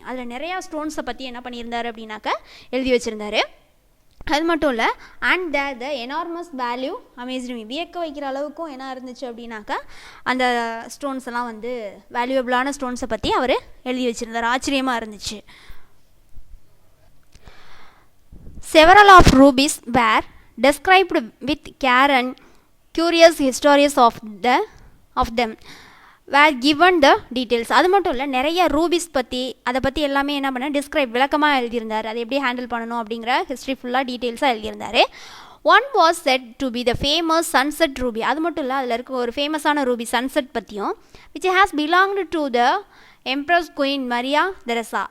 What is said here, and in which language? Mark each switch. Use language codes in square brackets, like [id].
[ta] அதில் நிறையா ஸ்டோன்ஸை பற்றி என்ன பண்ணியிருந்தார் அப்படின்னாக்கா எழுதி வச்சுருந்தாரு. அது மட்டும் இல்லை, [en] and there the enormous value amazed me, [ta] வியக்க வைக்கிற அளவுக்கும் என்ன இருந்துச்சு அப்படின்னாக்கா அந்த ஸ்டோன்ஸ் எல்லாம் வந்து வேல்யூபிளான ஸ்டோன்ஸை பற்றி அவர் எழுதி வச்சுருந்தார். ஆச்சரியமாக இருந்துச்சு. [en] Several of rubies were described with care and curious histories of them were given the details. [ta] அது மட்டும் இல்லை, நிறைய ரூபிஸ் பற்றி அதை பற்றி எல்லாமே என்ன பண்ண டிஸ்கிரைப் விளக்கமாக எழுதியிருந்தார். அதை எப்படி ஹேண்டில் பண்ணணும் அப்படிங்கிற ஹிஸ்ட்ரி ஃபுல்லாக டீட்டெயில்ஸாக எழுதியிருந்தார். [en] One was set to be the famous sunset ruby. [ta] அது மட்டும் இல்லை, அதில் இருக்க ஒரு ஃபேமஸான ரூபி சன்செட் பற்றியும், [en] Which has belonged to the empress queen Maria Theresa.